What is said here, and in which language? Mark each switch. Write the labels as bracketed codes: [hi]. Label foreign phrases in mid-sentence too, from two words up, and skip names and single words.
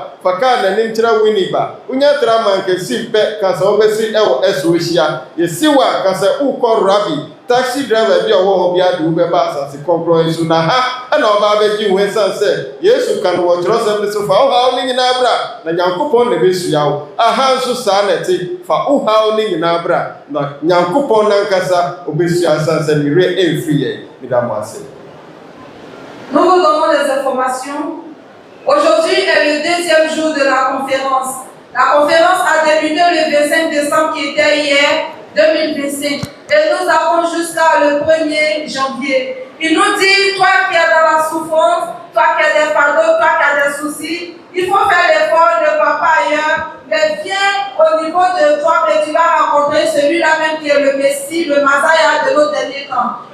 [ak] faka na nim kyerɛ Winnipeg unya tra Mankesim pɛ ka sɛ wobɛsi ɛwɔ Esohyia yɛsi wa ka sɛ ukɔ Rabi taxi driver bi a ɔwɔ hɔ bi ade wobɛba asase kɔnkrɔn so na ha ɛna ɔba abɛgye wo ɛsiane sɛ Yesu ka no wɔ Kyerɛwsɛm ne so fa wohaw ne nyinaa bra na Nyankopɔn na ɛbɛsua wo aha nso saa na ɛte fa wohaw ne nyinaa bra na Nyankopɔn nankasa ɔbɛsua ɛsiane sɛ ne werɛ ɛmfiri yɛn meda mo ase. [fr] Nous vous donnons les informations. Aujourd'hui est le deuxième jour de la conférence. La conférence a débuté le 25 décembre qui était hier 2025. Et nous avons jusqu'à le 1er janvier. Il nous dit, toi qui es dans la souffrance, toi qui as des fardeaux, toi qui as des soucis, il faut faire l'effort, ne va pas ailleurs, mais viens au niveau de toi et tu vas rencontrer celui-là même qui est le Messie, le Masaïa de nos derniers temps.